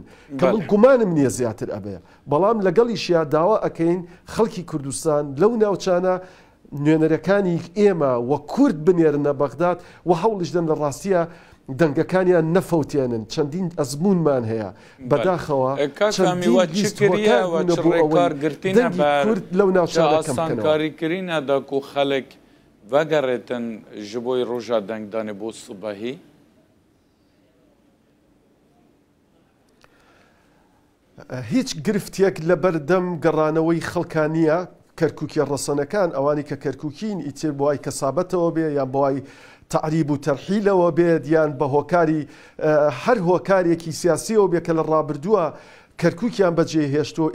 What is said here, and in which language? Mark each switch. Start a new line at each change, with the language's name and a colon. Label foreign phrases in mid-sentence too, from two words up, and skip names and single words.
Central Kurdish: کە من گومانم نییە زیاتر ئەبەیە، بەڵام لەگەڵیشیا داوا ئەەکەین خەڵکی کوردستان لەو ناوچانە نوێنەرەکانی ئێمە وە کورد بنێرنە بەغداد و هەوڵش دەن لە ڕاستیە دەنگەکانیان نەفەوتێنن. چەندین ئەزمونمان هەیە بەداخەوە کورد لەو ناوچانە کاریکردینەدا و خەڵک
Kurdish: vegeritin ji bo roja dengdanê bo sibehî?
Central Kurdish: هیچ گرفتێک لە بەردەم گەڕانەوەی خەڵکانیە کەرکووکی ڕەسەنەکان ئەوانی کە کەرکووکین ئیتر بۆ وای کەسابەتەوە بێ یان بۆ وای تعریب و تەرحیلەوە بێت یان بە هۆکاری هەر هۆکارێکی سیاسیەوە بێ کە لە ڕابردووە کەرکووکیان بەجێ هێشتەوە.